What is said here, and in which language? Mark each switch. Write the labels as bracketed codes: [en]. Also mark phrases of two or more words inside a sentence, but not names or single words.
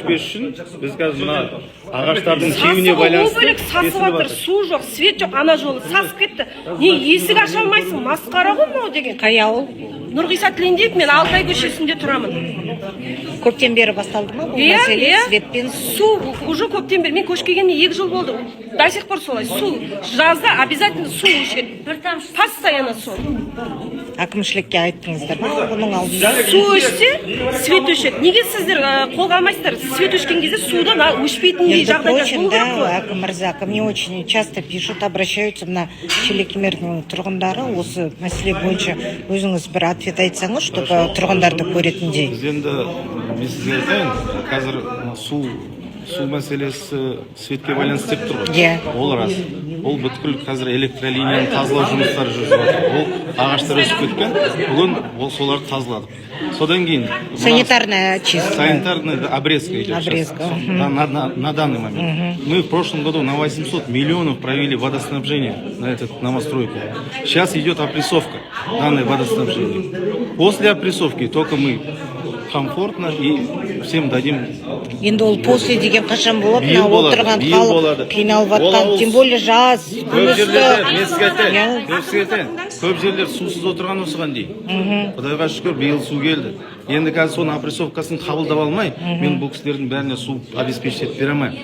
[kk] Свет өшпес үшін біз қазір мына ағаштардың кебіне байланысты сасып жатыр, су жоқ, свет жоқ, ана жолы сасып кетті. Не есік аша алмайсың, масқара ғой мынау деген. Қай ауыл? Нұрғиса Тілендиев, мен Алтай көшесінде тұрамын. Көптен бері басталды ма бұл мәселе? Светпен су уже көптен бері, мен көшіп келгеніне 2 жыл болды. [ru] До сих пор солай. [kk] Су жазда обязательно су ішеді. Постоянно су. Әкімшілікке айттыңыздар ма бұның алдында? Су ішсе, свет өшеді. Неге сіздер қолға алмайсыздар? Свет өшкен кезде судан өшпейтіндей жағдайда болу керек қой. Әкім мырза, [ru] ко мне очень часто пишут, обращаются на [kk] Шелекемердің тұрғындары осы мәселе бойынша өзіңіз бір ответ айтсаңыз, чтобы тұрғындарды көретіндей. Біз енді мен сізге айтайын, қазір су мәселесі светке байланысты деп тұр ғой. Ол рас. Ол бүткіл қазір электролинияны тазалау жұмыстары жүріп жатыр. Ол ағаштар өсіп кеткен, бүгін ол соларды тазаладық. Содан кейін [ru] Санитарная чистка. Санитарная обрезка идет. Обрезка. На данный момент. Мы в прошлом году на 800 миллионов провели водоснабжение на эту новостройку. Сейчас идет опрессовка данной водоснабжения. После опрессовки только мы комфортно и всем дадим. [kk] Енді ол после деген қашан болады? Отырған халық қиналып жатқан, [ru] тем более [kk] жаз. Көп жерлер сусыз отырған осыған дейін. Құдайға шүкір биыл су келді. Енді қазір соның опрессовкасын қабылдап алмай, мен бұл кісілердің бәріне су обеспечить етіп бере алмаймын.